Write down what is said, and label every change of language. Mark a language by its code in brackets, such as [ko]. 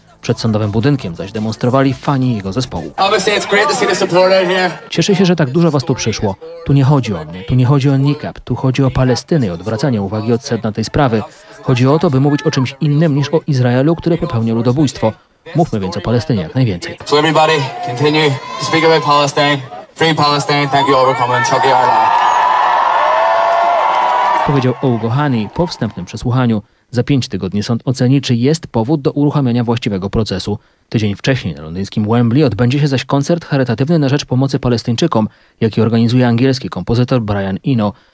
[pl] Przed sądowym budynkiem zaś demonstrowali fani jego zespołu. Cieszę się, że tak dużo was tu przyszło. Tu nie chodzi o mnie, tu nie chodzi o Niqab, tu chodzi o Palestynę i odwracanie uwagi od sedna tej sprawy. Chodzi o to, by mówić o czymś innym niż o Izraelu, który popełnił ludobójstwo. Mówmy więc o Palestynie jak najwięcej. [en] So everybody, continue to speak about Palestine. Free Palestine, thank you all for coming. Chuck your hat off. [pl] Powiedział O'Gohani po wstępnym przesłuchaniu. Za 5 tygodni sąd oceni, czy jest powód do uruchamiania właściwego procesu. Tydzień wcześniej na londyńskim Wembley odbędzie się zaś koncert charytatywny na rzecz pomocy Palestyńczykom, jaki organizuje angielski kompozytor Brian Eno.